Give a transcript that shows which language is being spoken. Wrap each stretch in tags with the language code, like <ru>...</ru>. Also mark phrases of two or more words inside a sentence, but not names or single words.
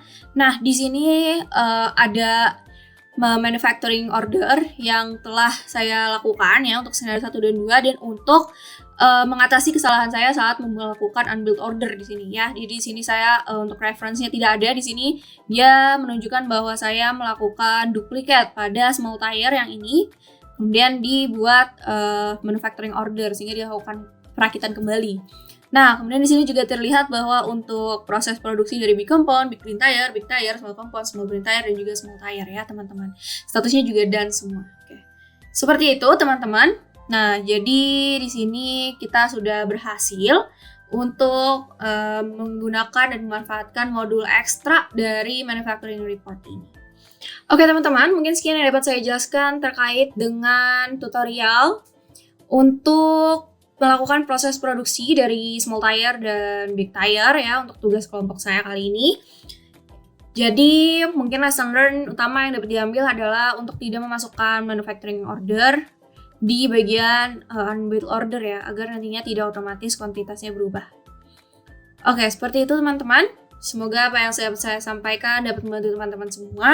<id>Nah, di sini ada</id> <en>manufacturing order</en> <id>yang telah saya lakukan ya untuk skenario 1 dan 2 dan untuk mengatasi kesalahan saya saat melakukan</id> <en>unbuild order</en> <id>di sini ya. Jadi di sini saya untuk reference-nya tidak ada di sini. Dia menunjukkan bahwa saya melakukan duplikat pada</id> <en>small tire</en> <id>yang ini, kemudian dibuat manufacturing order sehingga dilakukan perakitan kembali. Nah, kemudian di sini juga terlihat bahwa untuk proses produksi dari</id> <en>big compound, big green tire, small compound, small green tire,</en> <id>dan juga</id> <en>small tire</en> <id>ya teman-teman. Statusnya juga done semua. Oke. Seperti itu teman-teman. Nah, jadi di sini kita sudah berhasil untuk menggunakan dan memanfaatkan modul ekstra dari</id> <en>manufacturing report</en> <id>ini. Oke teman-teman, mungkin sekian yang dapat saya jelaskan terkait dengan tutorial untuk melakukan proses produksi dari</id> <en>small tire</en> <id>dan</id> <en>big tire</en> <id>ya untuk tugas kelompok saya kali ini. Jadi mungkin</id> <en>lesson learn</en> <id>utama yang dapat diambil adalah untuk tidak memasukkan</id> <en>manufacturing order</en> <id>di bagian</id> <en>unbuild order</en> <id>ya, agar nantinya tidak otomatis kuantitasnya berubah. Oke, seperti itu teman-teman. Semoga apa yang saya sampaikan dapat membantu teman-teman semua.</id>